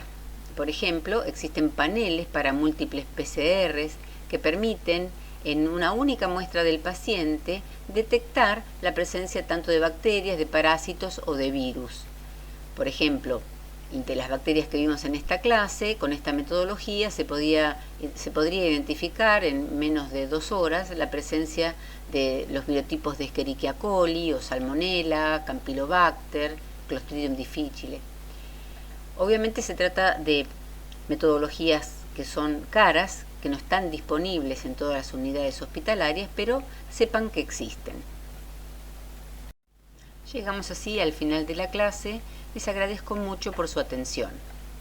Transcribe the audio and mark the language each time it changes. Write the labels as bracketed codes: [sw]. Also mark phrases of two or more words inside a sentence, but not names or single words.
[es] Por ejemplo, existen paneles para múltiples PCRs que permiten, en una única muestra del paciente, detectar la presencia tanto de bacterias, de parásitos o de virus. Por ejemplo, de las bacterias que vimos en esta clase, con esta metodología se podría identificar en menos de 2 horas la presencia de los virotipos de Escherichia coli o Salmonella, Campylobacter, Clostridium difficile. Obviamente se trata de metodologías que son caras, que no están disponibles en todas las unidades hospitalarias, pero sepan que existen. Llegamos así al final de la clase. Les agradezco mucho por su atención.